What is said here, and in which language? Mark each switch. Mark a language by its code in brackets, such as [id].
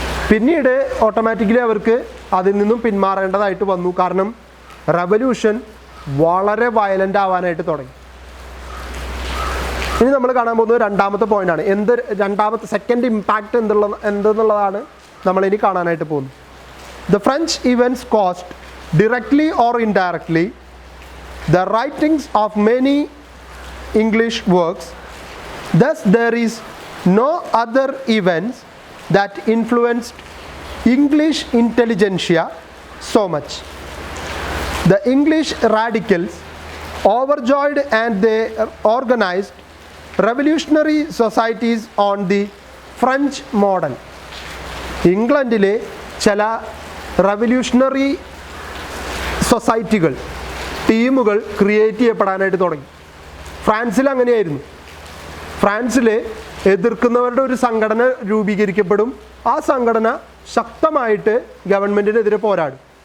[ml] പിന്നീട് ഓട്ടോമാറ്റിക്കലി അവർക്ക് അതിൽ നിന്നും പിന്മാറേണ്ടതായിട്ട് വന്നു. കാരണം റവല്യൂഷൻ വളരെ വയലൻ്റ് ആവാനായിട്ട് തുടങ്ങി. ഇനി നമ്മൾ കാണാൻ പോകുന്നത് രണ്ടാമത്തെ പോയിൻ്റാണ്. രണ്ടാമത്തെ സെക്കൻഡ് ഇമ്പാക്റ്റ് എന്തെന്നുള്ളതാണ് നമ്മളിനി കാണാനായിട്ട് പോകുന്നത്. [en] The French events caused directly or indirectly the writings of many English works. Thus there is no other events that influenced English intelligentsia so much. The English radicals overjoyed and they organized revolutionary societies on the French model. [ml] ഇംഗ്ലണ്ടിലെ ചില revolutionary സൊസൈറ്റികൾ, ടീമുകൾ create ചെയ്യപ്പെടാനായിട്ട് തുടങ്ങി. ഫ്രാൻസിൽ അങ്ങനെയായിരുന്നു. ഫ്രാൻസിൽ എതിർക്കുന്നവരുടെ ഒരു സംഘടന രൂപീകരിക്കപ്പെടും. ആ സംഘടന ശക്തമായിട്ട് ഗവൺമെൻറ്റിനെതിരെ പോരാടും.